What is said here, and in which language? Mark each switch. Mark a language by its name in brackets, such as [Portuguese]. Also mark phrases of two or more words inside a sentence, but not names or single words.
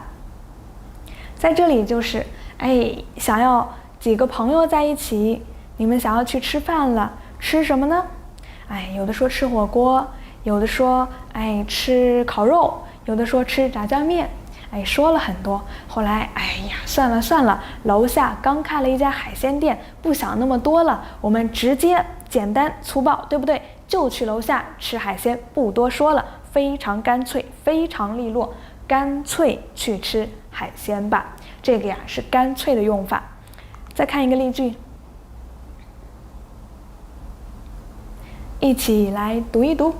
[Chinese] 在這裡就是想要幾個朋友在一起，你們想要去吃飯了，吃什麼呢？有的說吃火鍋，有的說吃烤肉，有的說吃炸醬面，說了很多。後來算了，楼下刚開了一家海鮮店，不想那麼多了，我們直接簡單粗暴，對不對？就去樓下吃海鮮，不多說了，非常乾脆，非常利落，乾脆去吃海鮮吧。這個呀是乾脆的用法。再看一個例句，一起來讀一讀。